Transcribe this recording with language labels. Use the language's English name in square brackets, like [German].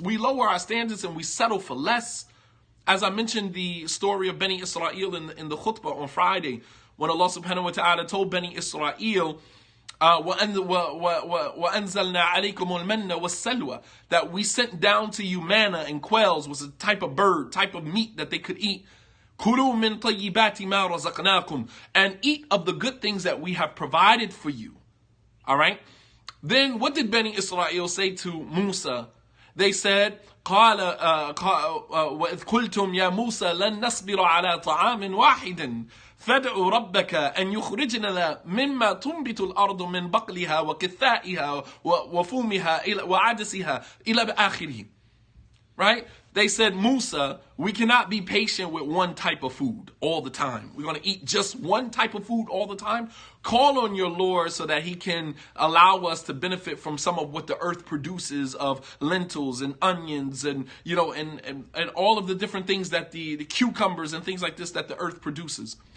[English] We lower our standards and we settle for less. As I mentioned the story of Bani Israel in the khutbah on Friday, when Allah subhanahu wa ta'ala told Bani Israel, [Arabic] وَأَنزَلْنَا عَلَيْكُمُ الْمَنَّ وَالسَّلْوَى, [English] that we sent down to you manna and quails, was a type of bird, type of meat that they could eat. [Arabic] كُلُوا مِن طَيِّبَاتِ مَا رَزَقْنَاكُمْ, [English] and eat of the good things that we have provided for you. All right? Then what did Bani Israel say to Musa? They said, [Arabic] قال وإذ قلتم يا موسى لن نصبر على طعام واحد فادع ربك أن يخرجنا مما تنبت الأرض من بقلها وقثائها وفومها وعدسها إلى آخره. [English] Right? They said, Musa, we cannot be patient with one type of food all the time. We're going to eat just one type of food all the time. Call on your Lord so that he can allow us to benefit from some of what the earth produces of lentils and onions and, and all of the different things that the cucumbers and things like this that the earth produces.